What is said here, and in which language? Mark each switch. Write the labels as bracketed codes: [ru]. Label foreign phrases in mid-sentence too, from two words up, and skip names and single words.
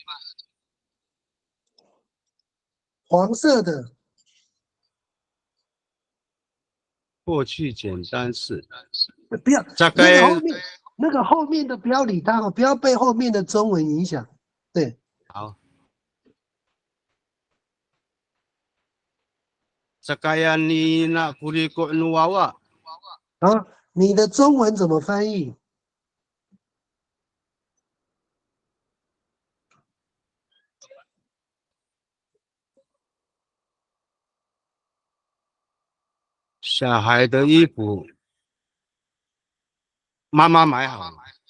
[zh] 黄色的，过去简单式。不要大概那个后面的不要理他哦，不要被后面的中文影响。对， [ami] 好。Sakayan ni na kurikot nuwawa。 [zh] 好，你的中文怎么翻译？小孩的衣服，妈妈买好了。